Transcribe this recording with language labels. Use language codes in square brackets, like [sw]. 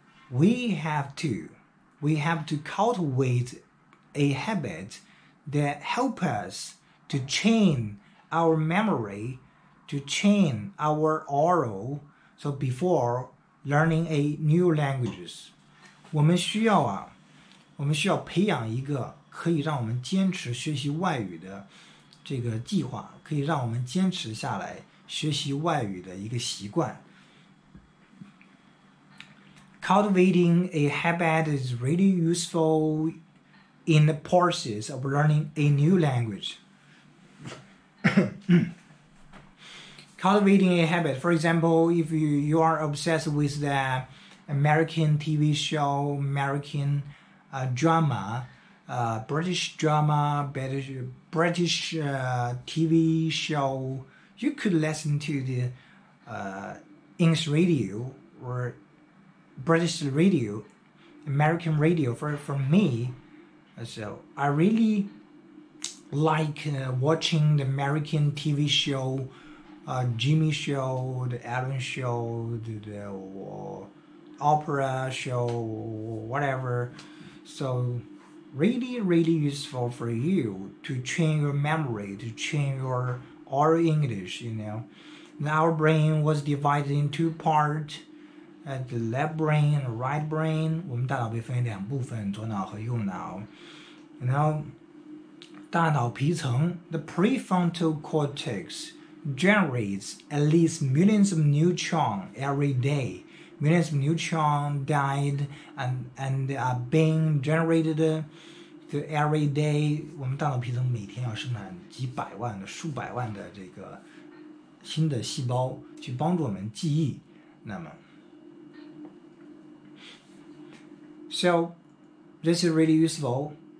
[en] We have to cultivate a habit that help us to train our memory, to train our oral, so before learning a new languages. [zh] 我们需要培养一个可以让我们坚持学习外语的这个计划，可以让我们坚持下来学习外语的一个习惯。 [en] Cultivating a habit is really useful in the process of learning a new language. Cultivating a habit, for example, if you are obsessed with the American TV show, American drama, British drama, British TV show, you could listen to the English radio or British radio, American radio. For me, so I really like watching the American TV show, Jimmy show, the Ellen show, the opera show, whatever. So really useful for you to train your memory, to train your oral English, you know. And our brain was divided in two parts, the left brain and right brain， [zh] 我们大脑被分为两部分，左脑和右脑。然后大脑皮层 [en] the prefrontal cortex generates at least millions of neurons every day. Millions of neurons died and are being generated every day. [zh] 我们大脑皮层每天要生产几百万的、数百万的这个新的细胞，去帮助我们记忆。那么 [en] So this is really useful.